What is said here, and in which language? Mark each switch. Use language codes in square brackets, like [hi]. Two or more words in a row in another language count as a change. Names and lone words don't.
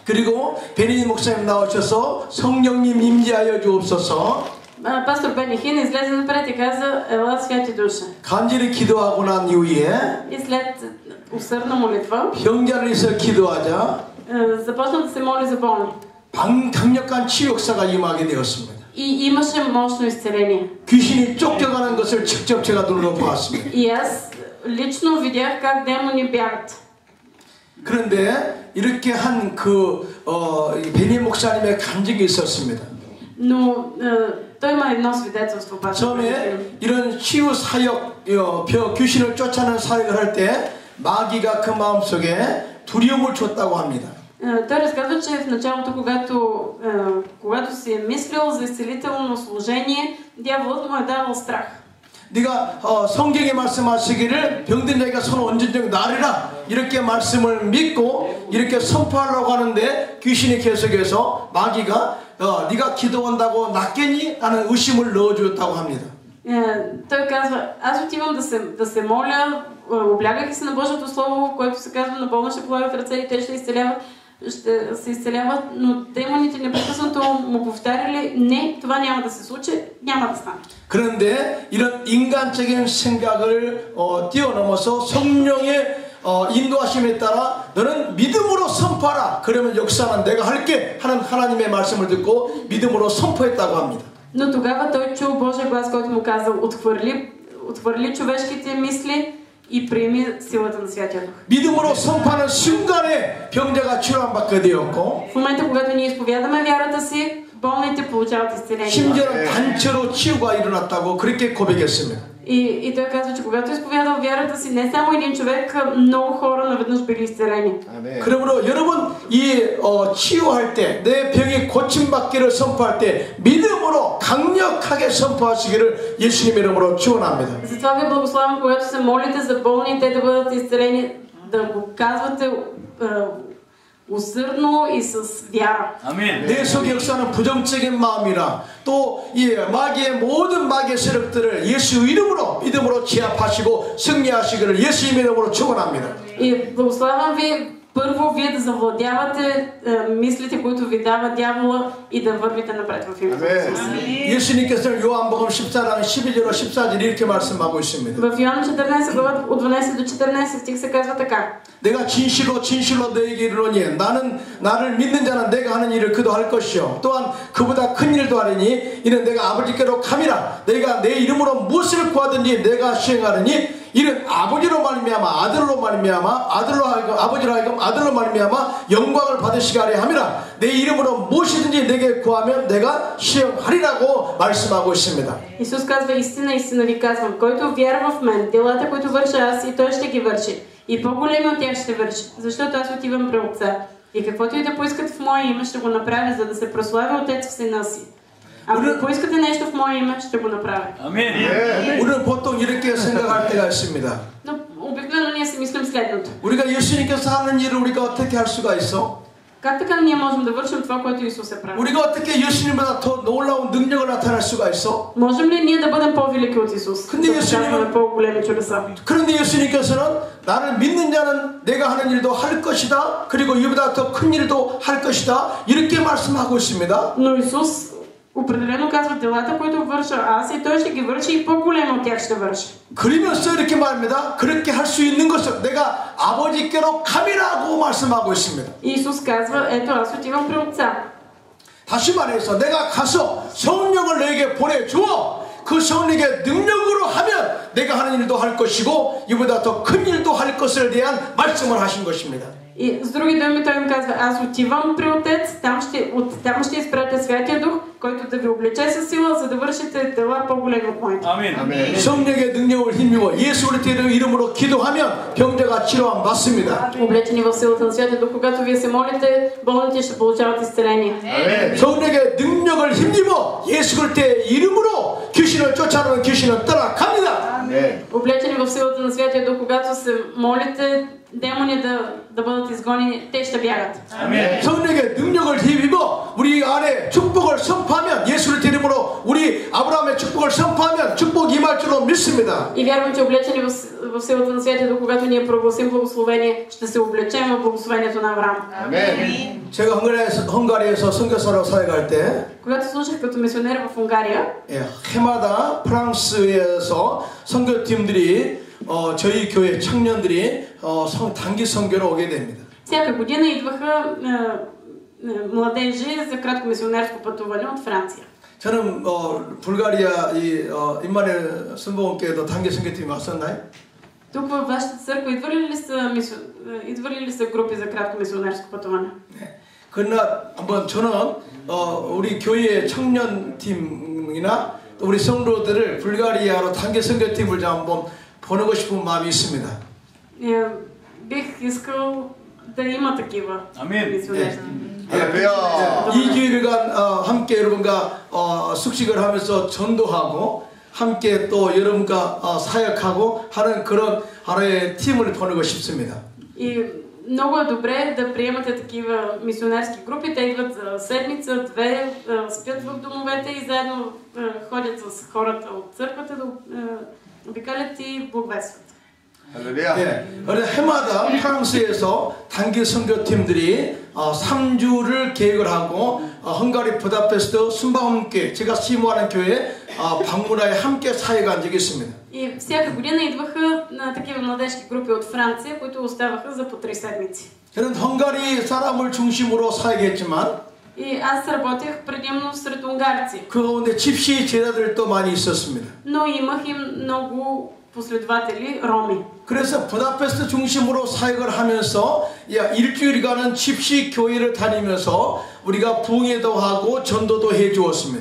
[ko] 그리고 베니 목사님 나오셔서 성령님 임재하여 주옵소서. [bg] Пастор Бени Хин излезе напред и каза: "Ела, Святи Душе." [ko] 간절히 기도하고 난 이후에 [bg] И след усърдна молитва [ko] 병자를 위해서 기도하자 [bg] започна да се моли за болни. [ko] 강력한 치유 역사가 임하게 되었습니다. [bg] И имаше мощно изцеление. [ko] 귀신이 쫓겨가는 것을 직접 제가 눈으로 보았습니다. [bg] И аз лично видях как демони бягат. [ko] 그런데 이렇게 한 베니 목사님의 간증이 있었습니다. [bg] Но той има едно свидетелство. [ko] 처음에 이런 치유 사역, 귀신을 쫓아내는 사역을 할 때 마귀가 그 마음속에 두려움을 줬다고 합니다. [bg] Той разказва, че в началото, когато си е мислил за изцелително служение, дяволът му е давал страх. [ko] 네가 성경에 말씀하시기를 병든 자에게 손 얹은 나리라 이렇게 말씀을 믿고 이렇게 선포하려고 하는데 귀신이 계속해서 마귀가 네가 기도한다고 낫겠니? 라는 의심을 넣어주었다고 합니다. [bg] Той казва: аз отивам да се моля, облягайки се на Божието Слово, което се казва: на болна ще полагат ръце и те ще се изцеляват, но демоните непрекъснато му повтаряли: не, това няма да се случи, няма да стане. [ko] 그런데 이런 인간적인 생각을 뛰어넘어서 성령의 인도하심에 따라 너는 믿음으로 선포하라. 그러면 역사는 내가 할게 하는 하나님의 말씀을 듣고 믿음으로 선포했다고 합니다. [bg] Но тогава той чул Божия глас, който му казал: отхвърли човешките мисли и приеми силата на Святия Дух. [ko] 믿음으로 선포하는 순간에 병자가 치료받게 되었고, [bg] В момента, когато ние изповядаме вярата си, болните получават изцеление. [ko] 심지어는 단체로 치유가 일어났다고 그렇게 고백했습니다. [bg] И той казва, че когато изповядал вярата си, не само един човек, много хора наведнъж били изцелени. [ko] 그러므로 여러분 이 치유할 때, 내 병이 고침받기를 선포할 때 믿음으로 강력하게 선포하시기를 예수님 이름으로 축원합니다. [bg] Затова ви благославям, когато се молите за болните да бъдат изцелени, да го казвате усърдно и с вяра. [ko] 내 속에 역사는 부정적인 마음이나 또 이 마귀의 모든 마귀의 세력들을 예수 이름으로 믿음으로 제압하시고 승리하시기를 예수님 이름으로 축원합니다. [bg] И благославям ви първо вие да завладявате мислите, които ви дава дявола, и да вървите напред в името на Исус. [ko] 예수님께서는 요한복음 14장 12절로 14절 이렇게 말씀하고 있습니다. [bg] В Йоанна 14 глава от 12 до 14 стих се казва така: [ko] 내가 진실로 너에게 이르노니 나를 믿는 자는 내가 하는 일을 그도 할 것이요 또한 그보다 큰 일도 하리니 이는 내가 아버지께로 감이라. 내가 내 이름으로 무엇을 구하든지 내가 시행하리니 이는 아버지로 말미암아 아들로 말미암아 아버지로 하여금 아들로 말미암아 영광을 받으시게 하려 함이라. 내 이름으로 무엇이든지 내게 구하면 내가 시행하리라고 말씀하고 있습니다. [bg] Исус казва: истина, истина ви казвам, който вярва в мен, делата, които върша аз, и той ще ги върши. И по-големи от тях ще върши, защото аз отивам при Отца. И каквото и да поискат в Мое име, ще го направя, за да се прослави Отец в Сина си. Ако поискате нещо в Мое име, ще го направя. [ko] 아멘. 우리는 보통 이렇게 생각할 때가 있습니다. [bg] Но обикновено ние си мислим следното: [ko] 우리가 예수님께서 하는 일을 우리가 어떻게 할 수가 있어? [bg] как така ние можем да вършим това, което Исус е правил? [ko] 우리가 어떻게 예수님보다 더 놀라운 능력을 나타낼 수가 있어? [bg] Можем ли ние да бъдем по-велики от Исус? [ko] 근데 [bg] Да показваме по-големи чудеса. [ko] 그런데 예수님께서는 나를 믿는 자는 내가 하는 일도 할 것이다. 그리고 이보다 더 큰 일도 할 것이다. 이렇게 말씀하고 있습니다. [bg] Но Исус определено казва: делата, които върша аз, и той ще ги върши, и по-големи от тях ще върши. [ko] 그러면서 이렇게 말합니다. 그렇게 할 수 있는 것은 내가 아버지께로 감이라고 말씀하고 있습니다. [bg] Исус казва: ето, аз отивам при Отца. [ko] 다시 말해서 내가 가서 성령을 너에게 보내주어 그 성령의 능력으로 하면 내가 하는 일도 할 것이고 이보다 더 큰 일도 할 것에 대한 말씀을 하신 것입니다. [bg] И с други думи той им казва: аз отивам при Отец, там ще изпратя Святия Дух, който да ви облече със сила, за да вършите дела по-големи от моите. [ko] 아멘. 성령의 능력을 힘입어 예수 그리스도의 이름으로 기도하면 병자가 치료함 받습니다. [bg] Облечени в силата на Святия Дух, когато вие се молите, болните ще получават изцеление. [ko] 성령의 능력을 힘입어 예수 그리스도의 이름으로 귀신을 쫓아내는 귀신은 떠나갑니다. [bg] Облечени в силата на Святия Дух, когато се молите демони да бъдат изгонени, те ще бягат. [ko] 성령의 능력을 힘입어 우리 안에 축복을 선포하면 예수 그리스도 이름으로 우리 아브라함의 축복을 축복을 선포하면 축복 임할 줄로 믿습니다. [bg] И вярвам, че облечени в силата на Святия Дух, когато ние прогласим благословение, ще се облечем в благословението на Авраам. Амен. [ko] 제가 헝가리에서 선교사로 사역할 때 [bg] Когато служих като мисионер в Унгария, [ko] 해마다 프랑스에서 선교팀들이 저희 교회 청년들이 단기 선교로 오게 됩니다. [bg] всяка година идваха младежи за кратко мисионерско пътуване от Франция. [ko] 저는 불가리아 임마누엘 선보원교회도 단기 선교팀이 왔었나요? [bg] Тук във вашата църква идвали ли са групи за кратко мисионерско пътуване? [ko] 네. 그러나 한번 저는 우리 교회 청년팀이나 우리 성도들을 불가리아로 단기 선교팀을 좀 한번 보내고 싶은 마음이 있습니다. [bg] Бих искал да има такива мисионерски. [ko] 이 기회간 함께 여러분과 숙식을 하면서 전도하고 함께 또 여러분과 사역하고 하는 그런 하나의 팀을 보내고 싶습니다. [bg] И много е добре да приемате такива мисионерски групи. Те идват за седмица, две, спят в домовете и заедно ходят с хората от църквата да обикалят и благовестват. [ko] 네, 해마다 프랑스에서 단기 선교팀들이 3주를 계획을 하고 헝가리 부다페스트 순방함교회 제가 시무하는 교회에 방문하여 함께 사역한 적이 있습니다. [bg] И всяка година идваха на такива младежки групи от Франция, които оставаха за по 3 седмици. [ko] 저는 헝가리 사람을 중심으로 사역했지만 [bg] И аз работех предимно сред унгарци. [ko] 그 가운데 집시 제자들도 많이 있었습니다. [bg] Но имах и много последователи роми. [ko] 그래서 부다페스트 중심으로 사역을 하면서 일주일간은 집시 교회를 다니면서 우리가 부흥회도 하고 전도도 해 주었습니다.